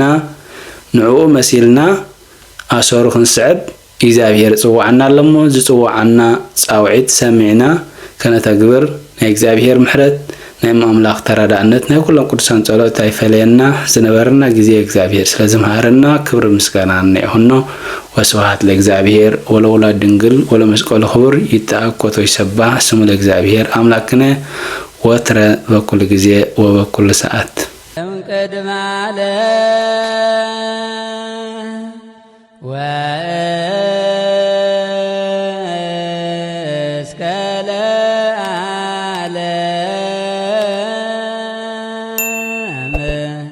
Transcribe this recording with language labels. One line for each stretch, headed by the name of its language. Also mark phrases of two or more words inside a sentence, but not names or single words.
Tigrinya: ንዕኡ መሲልና ኣሰሩ ክንስዕብ እግዚአብሔር ጽዋዕና ኣለሞ ዝጽዋዕና ጻውዒት ሰሚዕና ከነተግብር ናይ እግዚአብሔር ምሕረት ናይ ኣምላኽ ተራዳእነት ናይ ኩሎም ቅዱሳን ጸሎት ኣይፈለየና ዝነበርና ግዜ እግዚአብሔር ስለዚ መሃረና ክብሪ ምስጋና ይሁኖ
Geez: ወስብሐት ለእግዚአብሔር ወለወላድ ድንግል ወለመስቀሉ ክቡር ይተአኮቶ ይሰባህ ስሙ ለእግዚአብሔር አምላክነ ወትረ በኩል ጊዜ ወበኩል ሰዓት ቅድመ ዓለም አሜን